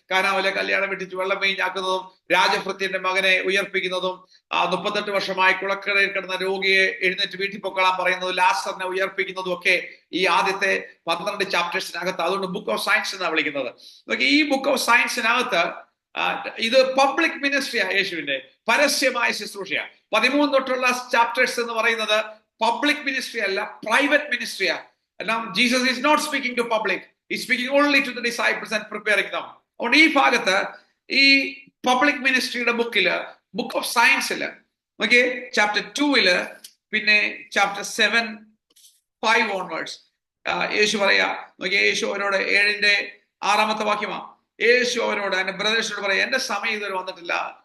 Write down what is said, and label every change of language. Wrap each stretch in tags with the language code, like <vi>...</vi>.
<ml>കാനാവിലെ കല്യാണം വെട്ടിച്ച് വെള്ളം വീഞ്ഞാക്കുന്നതും, രാജഭൃത്യന്റെ മകനെ ഉയർപ്പിക്കുന്നതും, 38 വർഷമായി കുളക്കടയിൽ കിടന്ന രോഗിയെ എഴുന്നേറ്റ് വീട്ടിൽ പൊക്കളാൻ പറയുന്നതും, ലാസറിനെ ഉയർപ്പിക്കുന്നതും ഒക്കെ ഈ ആദ്യത്തെ 12 ചാപ്റ്റേഴ്സിനകത്ത്. അതുകൊണ്ട് ബുക്ക് ഓഫ് സയൻസ് എന്നാണ് വിളിക്കുന്നത്. ഈ ബുക്ക് ഓഫ് സയൻസിനകത്ത് ഇത് പബ്ലിക് മിനിസ്ട്രിയാ, യേശുവിന്റെ പരസ്യമായ ശുശ്രൂഷയാണ്. 13 തൊട്ടുള്ള ചാപ്റ്റേഴ്സ് എന്ന് പറയുന്നത് പബ്ലിക് മിനിസ്ട്രി അല്ല, private മിനിസ്ട്രിയാ.</ml> <en>Now Jesus is not speaking to public, he's speaking only to the disciples and preparing them.</en> <ml>അതുകൊണ്ട് ഈ ഭാഗത്ത് ഈ പബ്ലിക് മിനിസ്ട്രിയുടെ ബുക്കില്, ബുക്ക് ഓഫ് സയൻസില് ഓക്കെ, ചാപ്റ്റർ 2 പിന്നെ ചാപ്റ്റർ 7, 5 ഓൺവേർഡ്സ് യേശു പറയാ. നോക്കിയ, യേശു അവരോട് 7-ന്റെ 6-ാമത്തെ വാക്യമാ. യേശു അവരോട്, എന്റെ ബ്രദേഴ്സിനോട് പറയാം, എന്റെ സമയം ഇതുവരെ വന്നിട്ടില്ല.</ml>